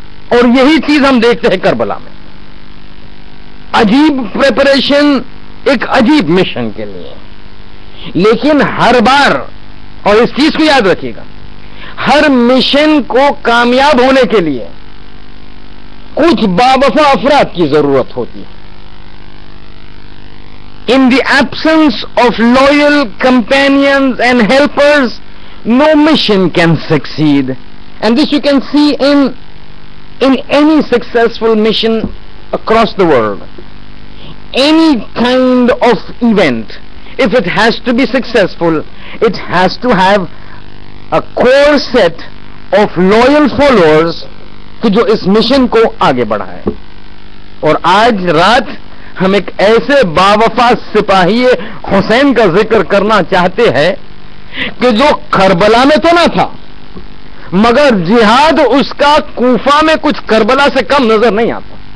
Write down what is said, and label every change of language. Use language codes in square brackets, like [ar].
[ur] اور یہی چیز ہم دیکھتے ہیں کربلا میں، عجیب پریپریشن ایک عجیب مشن کے لیے. لیکن ہر بار، اور اس چیز کو یاد رکھیے گا، ہر مشن کو کامیاب ہونے کے لیے کچھ باوفا افراد کی ضرورت ہوتی ہے. [en] In the absence of loyal companions and helpers, no mission can succeed. And this you can see in any successful mission across the world. Any kind of event, if it has to be successful, it has to have a core set of loyal followers [ur] کہ جو اس mission کو آگے بڑھائے. اور آج رات ہم ایک ایسے باوفا سپاہی حسین کا ذکر کرنا چاہتے ہیں کہ جو کربلا میں تو نہ تھا مگر جہاد اس کا کوفہ میں کچھ کربلا سے کم نظر نہیں آتا.